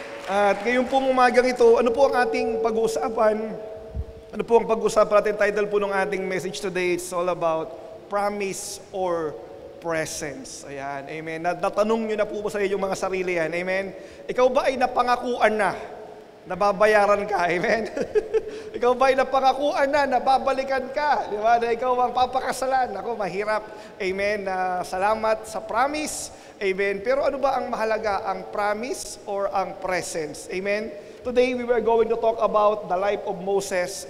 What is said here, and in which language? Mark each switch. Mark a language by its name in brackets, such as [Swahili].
[Filipino] At ngayon pong umagang ito, ano po ang ating pag-uusapan? Ano po ang pag-uusapan natin? [English] Title [Filipino] po ng ating [English] message today, it's all about promise or presence. [Filipino] Ayan. Amen. Natanong nyo na po sa inyong mga sarili yan. Amen. Ikaw ba ay napangakuan na? Nababayaran ka. Amen. Ikaw ba ay napangakuan na? Nababalikan ka. Di ba? Na ikaw ang papakasalan. Ako, mahirap. Amen. Salamat sa promise. Amen. Pero ano ba ang mahalaga? Ang promise or ang presence? Amen. [English] Today, we were going to talk about the life of Moses.